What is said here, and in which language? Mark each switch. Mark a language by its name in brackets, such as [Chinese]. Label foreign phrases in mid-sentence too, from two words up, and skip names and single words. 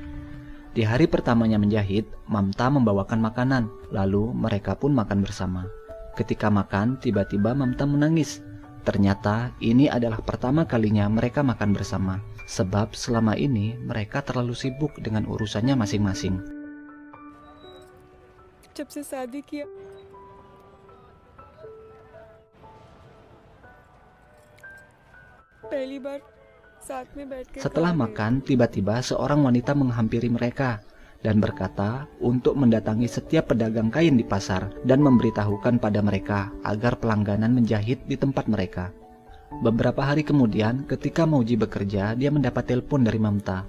[Indonesian] Di hari pertamanya menjahit, Mamta membawakan makanan, lalu mereka pun makan bersama. Ketika makan, tiba-tiba Mamta menangis. Ternyata ini adalah pertama kalinya mereka makan bersama, sebab selama ini mereka terlalu sibuk dengan urusannya masing-masing. [Hindi] जब से शादी किया पहली बार साथ में बैठ के [Indonesian] Setelah makan, tiba-tiba seorang wanita menghampiri mereka dan berkata untuk mendatangi setiap pedagang kain di pasar dan memberitahukan pada mereka agar pelangganan menjahit di tempat mereka. Beberapa hari kemudian, ketika Mauji bekerja, dia mendapat telepon dari Mamta.